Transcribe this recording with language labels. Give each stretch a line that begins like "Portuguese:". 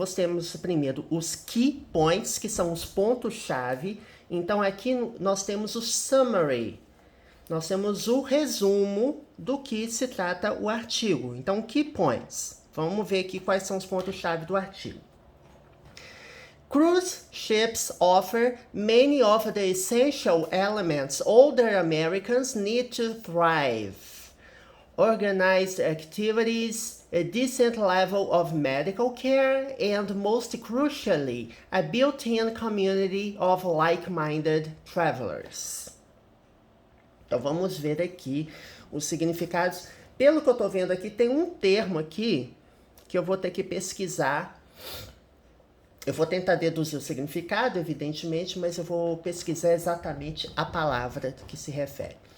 Portuguese: Nós temos primeiro os key points, que são os pontos-chave. Então, aqui nós temos o summary. Nós temos o resumo do que se trata o artigo. Então, key points. Vamos ver aqui quais são os pontos-chave do artigo.
English: Cruise ships offer many of the essential elements older Americans need to thrive. Organized activities, a decent level of medical care, and most crucially, a built-in community of like-minded travelers.
Portuguese: Então vamos ver aqui os significados. Pelo que eu estou vendo aqui, tem um termo aqui que eu vou ter que pesquisar. Eu vou tentar deduzir o significado, evidentemente, mas eu vou pesquisar exatamente a palavra que se refere.